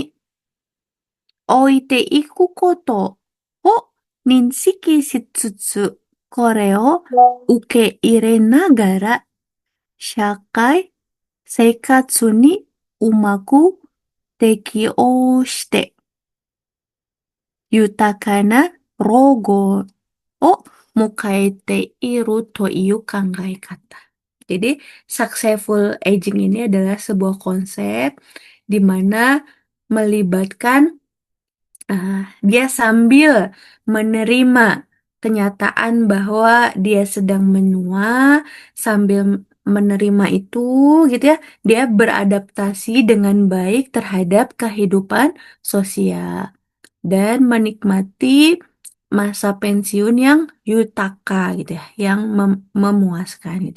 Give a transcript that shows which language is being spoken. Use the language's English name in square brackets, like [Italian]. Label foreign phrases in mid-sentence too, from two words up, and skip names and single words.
[Japanese] 老いていくことを認識しつつ. これを受け入れながら社会生活にうまく適応して豊かな老後を迎えているという考え方. [Indonesian] Jadi, [English] successful aging [Indonesian] ini adalah sebuah konsep di mana melibatkan dia sambil menerima kenyataan bahwa dia sedang menua, sambil menerima itu gitu ya, dia beradaptasi dengan baik terhadap kehidupan sosial dan menikmati masa pensiun yang yutaka gitu ya, yang memuaskan gitu.